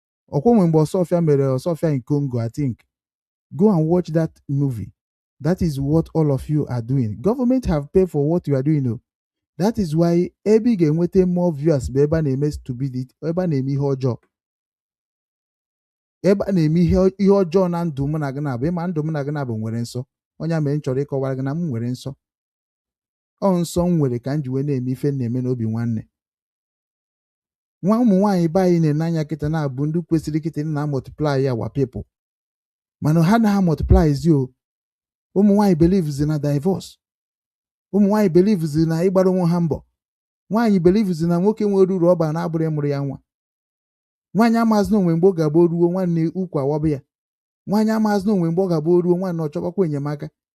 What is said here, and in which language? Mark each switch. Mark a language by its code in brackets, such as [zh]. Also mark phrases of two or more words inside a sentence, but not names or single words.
[ig] Ọkwa nwe mgbe [en] Ọsọfịa mere Ọsọfịa in Congo, I think. Go and watch that movie. That is what all of you are doing. Government have paid for what you are doing, oh. That is why [ig] ebe ị ga-enweta [en] more viewers [ig] bụ ebe a na-eme stupidity, ebe a na-eme ihe ọjọọ. Ebe a na-eme ihe, ihe ọjọọ na ndụ mụ na gị na-abụ. Ịma ndụ mụ na gị na-abụ nwere nsọ. Onye a mere m chọrọ ịkọwara gị na m nwere nsọ. Ọ nsọ m nwere ka m ji wee na-eme ife m na-eme n'obi nwanne. Nwa ụmụ nwaanyị be anyị na-ene anya kịta na-abụ ndị kwesịrị kịta na [en] multiply our people. [ig] Mana ha na ha multiply ezi o. Ụmụ nwaanyị believes na divorce. Ụmụ nwaanyị believes na ịgbara onwe ha mbọ. Nwaanyị believes na nwoke nwere uru ọ bara na-abụrụ ịmụrụ ya nwa. Nwaanyị amazị na onwe mgbe ọ ga-abụ o ruo nwanne ukwu awọbụ ya. Nwaanyị amazị na onwe mgbe ọ ga-abụ o ruo nwanne ọ chọbakwa enyemaka.